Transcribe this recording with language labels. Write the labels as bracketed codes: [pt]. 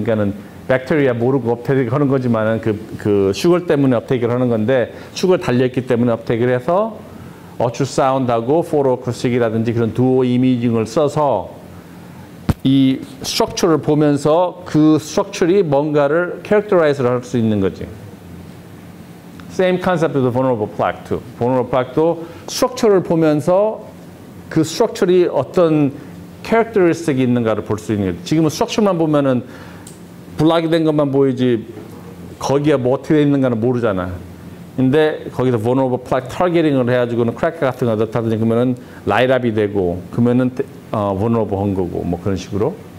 [ko] 그러니까는 백테리아 모르고 업테이크를 하는 거지만은 그 슈거 때문에 업테이크를 하는 건데 슈거 달려있기 때문에 업테이크를 해서 어추사운드하고 포토어쿠스틱이라든지 그런 두오 이미징을 써서 이 스트럭처를 보면서 그 스트럭처리 뭔가를 캐릭터라이즈를 할 수 있는 거지. [en] Same concept of vulnerable plaque too. [ko] vulnerable plaque도 스트럭처를 보면서 그 스트럭처리 어떤 캐릭터리스틱이 있는가를 볼 수 있는 거지. 지금은 스트럭처만 보면은 블락이 된 것만 보이지 거기에 뭐 어떻게 돼 있는가는 모르잖아. 근데 거기서 vulnerable plaque 타겟팅을 해가지고는 크래커 같은 거 넣다든지 그러면은 라이트업이 되고 그러면은 vulnerable 한 거고 뭐 그런 식으로.